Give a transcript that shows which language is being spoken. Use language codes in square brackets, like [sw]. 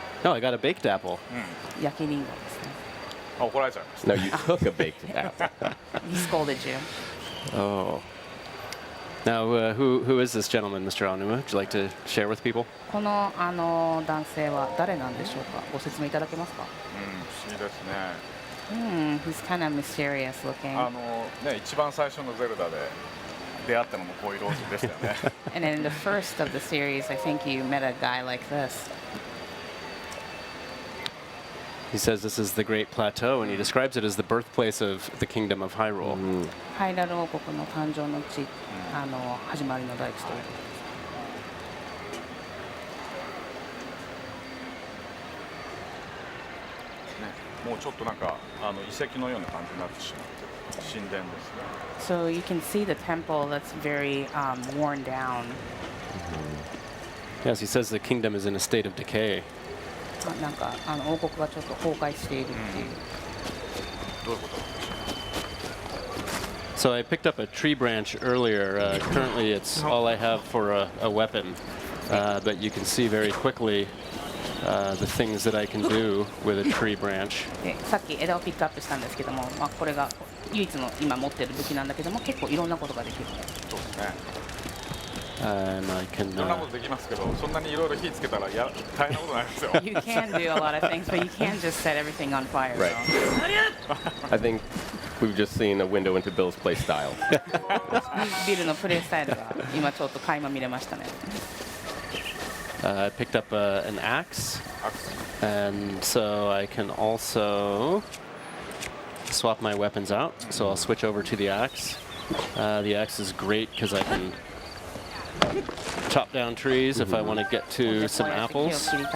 [en] Oh, I got a baked apple. [ja] 焼きリンゴですね。怒られちゃいました。 [en] No, you took a baked apple. He scolded you. Oh. Now, who is this gentleman, Mr. Aonuma? Would you like to share with people? [ja] この男性は誰なんでしょうか。ご説明いただけますか。不思議ですね。 [en] He's kind of myserious looking. [ja] ね、一番最初のゼルダで出会ったのもこういう老人でしたよね。 [en] And in the first of the series, I think you met a guy like this. He says this is the Great Plateau, and he describes it as the birthplace of the Kingdom of Hyrule. [ja] ハイラル王国の誕生の地、始まりの大地ということです。もうちょっとなんか遺跡のような感じになってしまって神殿ですね。 [en] So you can see the temple that's very worn down. Yes, he says the kingdom is in a state of decay. [ja] なんか王国がちょっと崩壊しているっていう。どういうこと？ [en] So I picked up a tree branch earlier. Currently, it's all I have for a weapon, but you can see very quickly the things that I can do with a tree branch. [ja] でさっき枝をピックアップしたんですけども、これが唯一の今持ってる武器なんだけども、結構いろんなことができる。そうですね。 [en] And I can. [ja] いろんなことできますけど、そんなにいろいろ火つけたら大変なことないですよ。 [en] You can do a lot of things, but you can't just set everything on fire. Right. I think we've just seen a window into Bill's play style. [ja] ビルのプレイスタイルが今ちょっと垣間見れましたね。 [en] I picked up an axe, and so I can also swap my weapons out. So I'll switch over to the axe. The axe is great because I can chop down trees if I want to get to some apples.